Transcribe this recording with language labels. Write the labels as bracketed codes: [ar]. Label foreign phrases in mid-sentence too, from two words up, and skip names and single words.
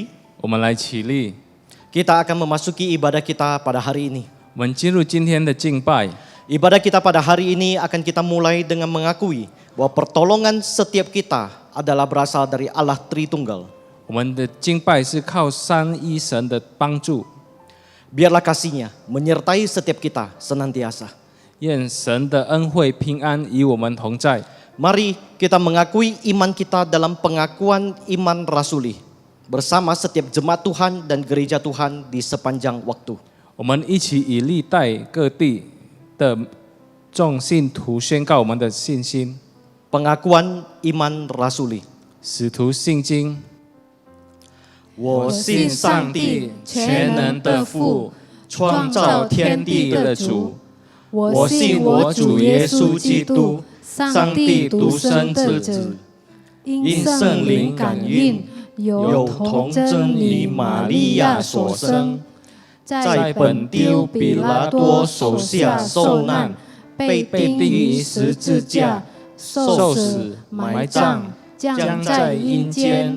[zh] 我们来起立， [id] Kita akan memasuki ibadah kita pada hari ini. [zh] 我们进入今天的敬拜。 [id] Ibadah kita pada hari ini akan kita mulai dengan mengakui bahwa pertolongan setiap kita adalah berasal dari Allah Tritunggal. [zh] 我们的敬拜是靠三一神的帮助， [id] Biarlah kasih-Nya menyertai setiap kita senantiasa. [zh] 愿神的恩惠平安与我们同在。 [id] Mari kita mengakui iman kita dalam pengakuan iman rasuli bersama setiap jemaat Tuhan dan gereja Tuhan di sepanjang waktu. [zh] 我们一起以历代各地的众信徒宣告我们的信心。 [id] Pengakuan iman rasuli. [zh] 使徒信经，我信上帝全能的父，创造天地的主。我信我主耶稣基督，上帝独生之子，因圣灵感孕，有童真女玛利亚所生，在本丢比拉多手下受难，被钉于十字架，受死，埋葬，将在阴间。